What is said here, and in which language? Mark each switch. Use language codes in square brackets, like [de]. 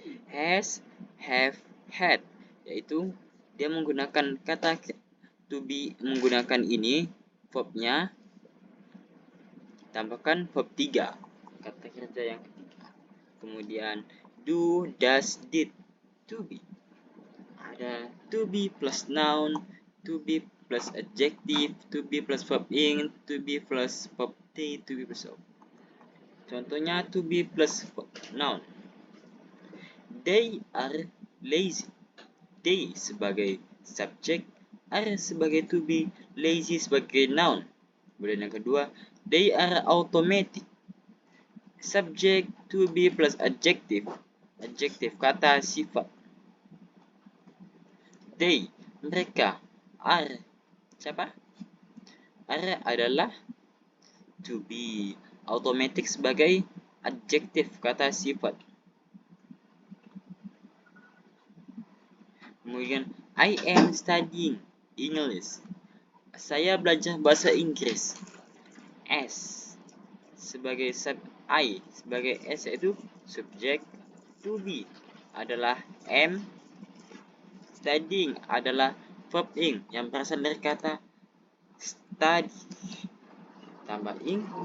[en] Has, have, had, [id] yaitu dia menggunakan kata to be, menggunakan ini verbnya, tambahkan verb 3, kata kerja yang ketiga. [en] Kemudian do, does, did, to be. [id] Ada [en] to be plus noun, to be plus adjective, to be plus verb ing, to be plus verb t, to be plus verb. [id] Contohnya [en] to be plus noun. They are lazy. [id] They sebagai subjek, are sebagai to be, lazy sebagai noun. Kemudian yang kedua, [en] they are automatic. [id] Subjek [en] to be plus adjective. [id] Adjective kata sifat. They, mereka, are, siapa? Are adalah to be. Automatic sebagai adjective kata sifat. Kemudian [en] I am studying English. [id] Saya belajar bahasa Inggris. S sebagai I sebagai S yaitu subjek. To be adalah am. Studying adalah verb ing yang berasal dari kata study. Tambah ing.